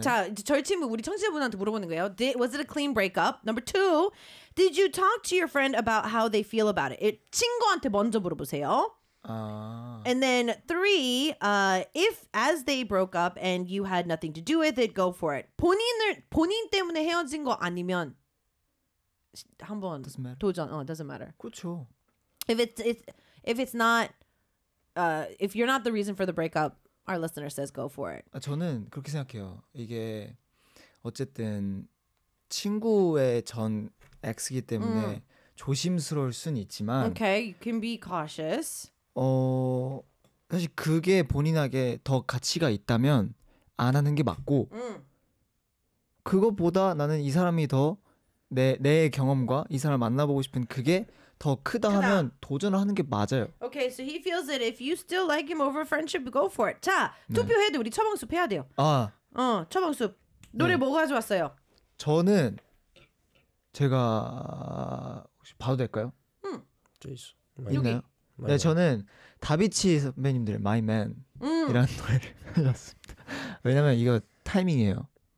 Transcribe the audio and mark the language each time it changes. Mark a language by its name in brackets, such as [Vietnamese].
[Korean] 자, 절친은 우리 청취자분한테 물어보는 거예요. [English] Was it a clean breakup? Number two, did you talk to your friend about how they feel about it? [Korean] 친구한테 먼저 물어보세요. [English] And then three, if as they broke up and you had nothing to do with it, go for it. [Korean] 본인 때문에 헤어진 거 아니면 한번 도전. [English] Oh, it doesn't matter. [Korean] 그렇죠. [English] If it's not, if you're not the reason for the breakup, our listener says go for it. [Korean] 아, 저는 그렇게 생각해요. 이게 어쨌든 친구의 전 ex이기 때문에 조심스러울 순 있지만. [English] Okay, you can be cautious. [Korean] 사실 그게 본인에게 더 가치가 있다면 안 하는 게 맞고 그것보다 나는 이 사람이 더 내 경험과 이 사람을 만나보고 싶은 그게 더 크다 하면 도전을 하는 게 맞아요. [English] Okay, so he feels that if you still like him over friendship, go for it. [Korean] 자, 투표해도 네. 우리 처방숲 해야 돼요. 아, 처방숲 노래 네. 뭐 가져왔어요? 저는 제가 혹시 봐도 될까요? 제이스 있나요? 네, 저는 다비치 선배님들의 My Man 이라는 노래를 하셨습니다. 왜냐면 이거 타이밍이에요.